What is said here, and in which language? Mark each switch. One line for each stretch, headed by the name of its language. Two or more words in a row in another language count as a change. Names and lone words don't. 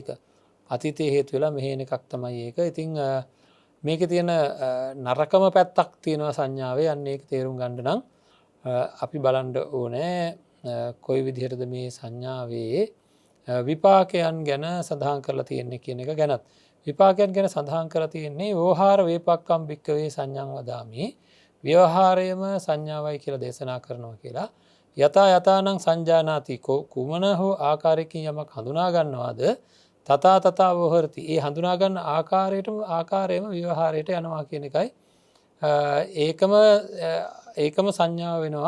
Sinhala: අතීතයේ හේතු වෙලා මෙහෙ එන එකක් තමයි ඒක. ඉතින් මේකේ තියෙන නරකම පැත්තක් තියෙනවා සංඥාවේ. අන්න ඒක තේරුම් ගන්න නම් අපි බලන්න ඕනේ කොයි විදිහටද මේ සංඥාවේ විපාකයන් ගැන සඳහන් කරලා තියෙන්නේ කියන එක ගැනත්. විපාකයන් ගැන සඳහන් කරලා තියෙන්නේ
Pali: වෝහාර වේපක්කම් භික්කවේ සංඥං වදාමි.
Sinhala: ව්‍යවහාරයම සංඥාවයි කියලා දේශනා කරනවා කියලා.
Pali: යථානං සංජානාති
Sinhala: කුමන හෝ ආකාරයකින් යමක් හඳුනා ගන්නවාද
Pali: තථා වෝහරති.
Sinhala: ඒ හඳුනා ගන්න ආකාරයටම ව්‍යවහාරයට යනවා කියන එකයි. ඒකම සංඥාව වෙනවා.